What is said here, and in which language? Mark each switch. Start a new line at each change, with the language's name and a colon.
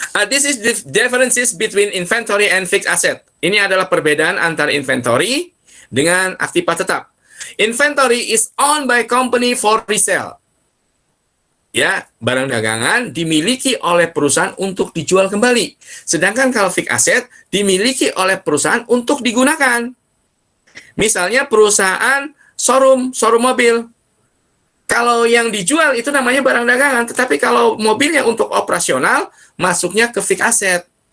English: This is the differences between inventory and fixed asset.
Indonesian: Ini adalah perbedaan antara inventory dengan aktiva tetap.
English: Inventory is owned by company for resale.
Indonesian: Ya, barang dagangan dimiliki oleh perusahaan untuk dijual kembali. Sedangkan kalau fixed asset dimiliki oleh perusahaan untuk digunakan. Misalnya perusahaan showroom mobil. Kalau yang dijual itu namanya barang dagangan, tetapi kalau mobilnya untuk operasional, masuknya ke fixed asset.